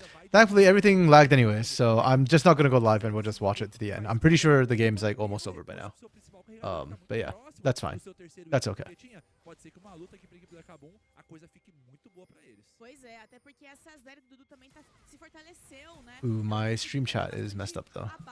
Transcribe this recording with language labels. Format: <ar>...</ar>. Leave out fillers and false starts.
<en>Thankfully everything lagged anyways, so I'm just not gonna go live and we'll just watch it to the end. I'm pretty sure the game's like almost over by now. But yeah, that's fine. That's okay.</en> <pt>Pode ser que uma luta aqui pra equipe da Kabum, a coisa fique muito boa pra eles. Pois é, até porque essa série do Dudu também se fortaleceu, né?</pt> <en>Ooh, my stream chat is messed up though.</en>